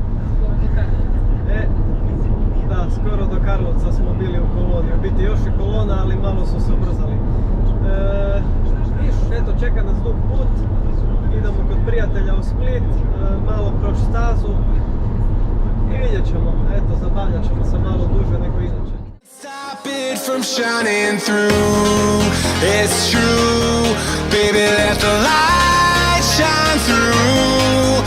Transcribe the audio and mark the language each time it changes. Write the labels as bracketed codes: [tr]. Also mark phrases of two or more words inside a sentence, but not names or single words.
[hr] Da, skoro do Karlovca smo bili u koloni, u biti još i kolona, ali malo su se ubrzali. Eto, čeka nas dug put, idemo kod prijatelja u Split, malo proći stazu i vidjet ćemo, eto, zabavljat ćemo se malo duže nego inače. [en] Stop it from shining through, it's true, baby, let the light shine through.